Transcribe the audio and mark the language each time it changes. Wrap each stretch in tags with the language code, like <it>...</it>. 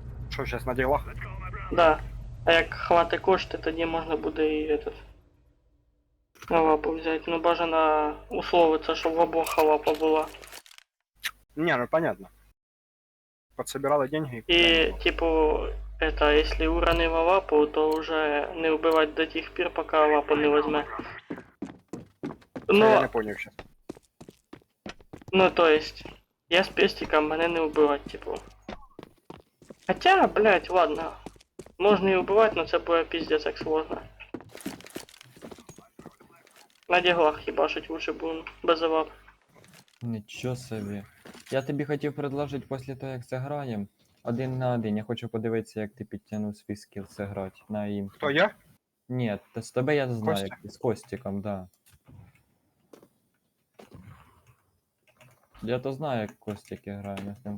<uk>Що, зараз на ділах? Да. А як хвати кошти, тоді можна буде і этот. На лапу взяти. Ну бажано условиться, щоб в обох лапа була.</uk> <ru>Не, ну понятно. Подсобирали деньги. И типа это, если уронила лапу, то уже не убивать до тех пор, пока лапу не возьме. Я не Ну, понял сейчас. ну то есть, я с пестиком, мене не убивать, типа. Хотя, блять, ладно. Можно и убивать, но</ru> <uk>це буде пиздец як</uk> <ru>сложно.</ru> <uk>На діглах їбашить лучше будем без лап. Нічого собі. Я тобі хотів предложити після того, як заграємо, 1 на 1. Я хочу подивитися, як ти підтягнув свій скіл зіграти на ім. Хто я? Ні, та з тебе я знаю, Костя? з Костіком, да. Я то знаю, як Костік грає, ми з ним</uk>